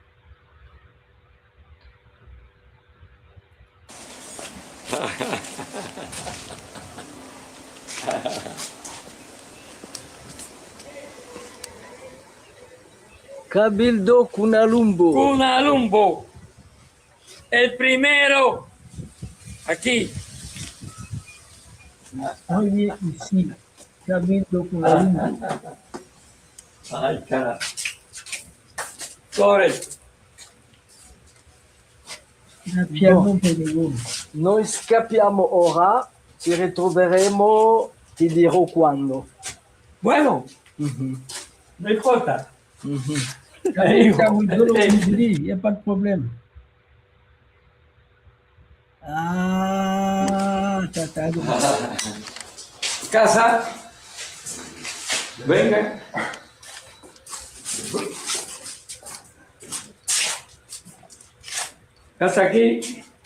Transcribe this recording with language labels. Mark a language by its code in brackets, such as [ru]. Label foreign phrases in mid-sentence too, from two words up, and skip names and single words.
[es] Cabildo Cunalumbo. Cunalumbo. El primero. Aquí. Oye, sí. Cabildo Cunalumbo. Ay, cara. Correcto. [it] Noi scappiamo ora, ci ritroveremo, ti dirò quando. [es] Bueno, no importa. [fr] Il n'y a pas de problème. Ah, [es] Casa. Venga. Casa aquí.